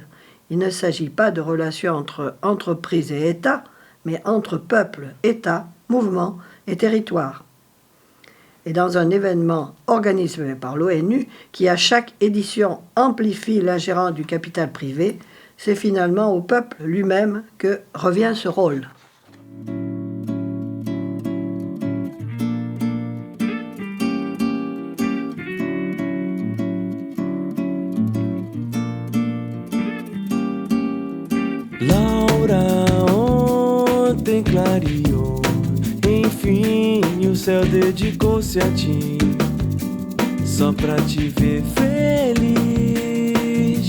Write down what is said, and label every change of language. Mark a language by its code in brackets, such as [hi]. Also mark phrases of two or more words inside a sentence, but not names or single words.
[fr] Il ne s'agit pas de relations entre entreprises et États, mais entre peuples, États, mouvements et territoires. Et dans un événement organisé par l'ONU, qui à chaque édition amplifie l'ingérence du capital privé, c'est finalement au peuple lui-même que revient ce rôle. [pt] Laura, ontem clareou, enfim, o céu dedicou-se a ti, só pra te ver feliz.